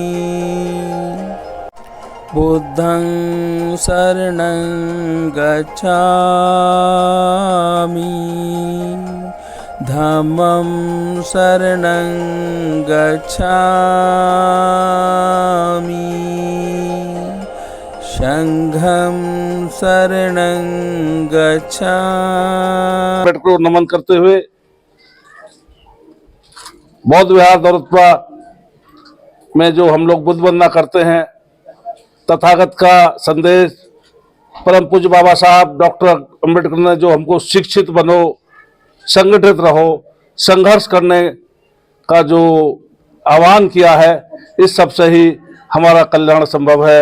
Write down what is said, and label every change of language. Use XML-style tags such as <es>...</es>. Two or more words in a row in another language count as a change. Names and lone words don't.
<pi>बुद्धं शरणं गच्छामि धम्मं शरणं गच्छामि संघं शरणं गच्छामि।</pi> <hi>पेट को नमन करते हुए बौद्ध विहार दौलतपुरा में जो हम लोग बुद्ध वंदना करते हैं, तथागत का संदेश परम पूज्य बाबा साहब डॉक्टर अंबेडकर ने जो हमको शिक्षित बनो, संगठित रहो, संघर्ष करने का जो आह्वान किया है, इस सब से ही हमारा कल्याण संभव है।</hi>